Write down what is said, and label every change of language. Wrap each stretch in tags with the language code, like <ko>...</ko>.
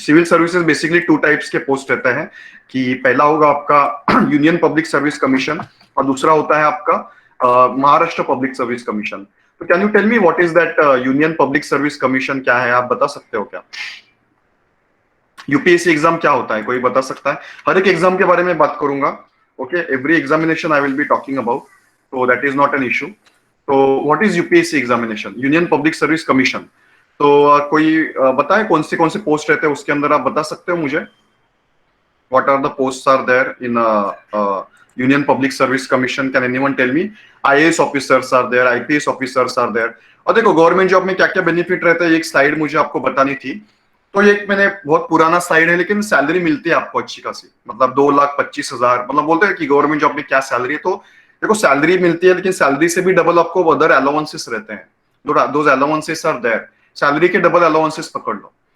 <hi>Civil services basically 2 types के post रहते हैं, कि पहला होगा आपका यूनियन पब्लिक सर्विस कमीशन, और दूसरा होता है आपका महाराष्ट्र पब्लिक सर्विस कमीशन।</hi> <en>तो can you tell me what is that union public service commission?</en> <hi>क्या है, आप बता सकते हो क्या? यूपीएससी एग्जाम क्या होता है, कोई बता सकता है? हर एक एग्जाम के बारे में बात करूंगा,</hi> <en>Okay, every examination I will be talking about, so that is not an issue. तो what is UPSC examination?</en> <hi>Union public service commission. तो कोई बताए कौन से पोस्ट रहते हैं उसके अंदर, आप बता सकते हो मुझे?</hi> <en>What are the posts are there in Union Public Service Commission? Can anyone tell me? IAS officers are there, IPS officers are there.</en> <hi>और देखो गवर्नमेंट जॉब में क्या क्या बेनिफिट रहता है, एक स्लाइड मुझे आपको बतानी थी। तो ये एक मैंने बहुत पुराना स्लाइड है, लेकिन सैलरी मिलती है आपको अच्छी खासी, मतलब 2,25,000। मतलब बोलते हैं कि गवर्नमेंट जॉब में क्या सैलरी है, तो देखो सैलरी मिलती है, लेकिन सैलरी से भी डबल आपको अदर अलाउंसेस रहते हैं।</hi> <en>those allowances are there,</en> <hi>salary के डबल अलाउंसेस पकड़ लो।</hi>